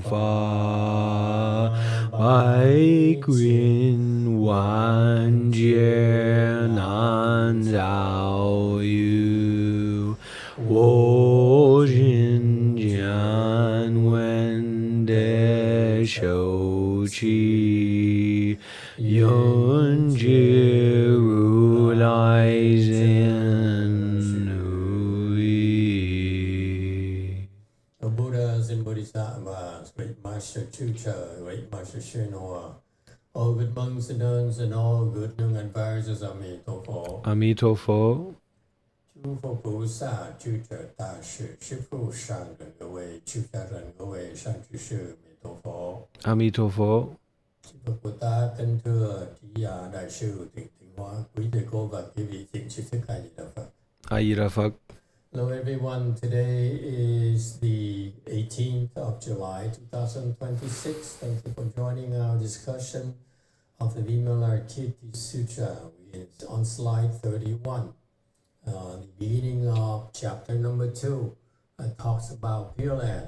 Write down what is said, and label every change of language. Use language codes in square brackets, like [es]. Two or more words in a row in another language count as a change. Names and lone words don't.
[en] Fa Bai Qin Wan Jie Nan Zhao Yu Wo Jin Jian Wen De Shou Qi Yun Jiru Lai Zin Hui. The Buddhas and Bodhisattvas, great Master Chucha, great Master Shinua, all good monks and nuns, and all good young advisors, Amitofo. Amitofo. [zh] 诸佛菩萨、诸者大士、师父上人各位、出家人各位、善知识，弥陀佛。 Amitofo. [vi] Chư Phật Bồ Tát kính thưa trí đại sư Tịnh Tịnh Hóa, quý thầy cô và quý vị thiện sư thích A Di Đà Phật. A Di Đà Phật. [en] Hello everyone, today is the 18th of July 2026. Thank you for joining our discussion of the Vimalarkirti Sutra. It's on slide 31. The beginning of chapter number 2 talks about Pure Land.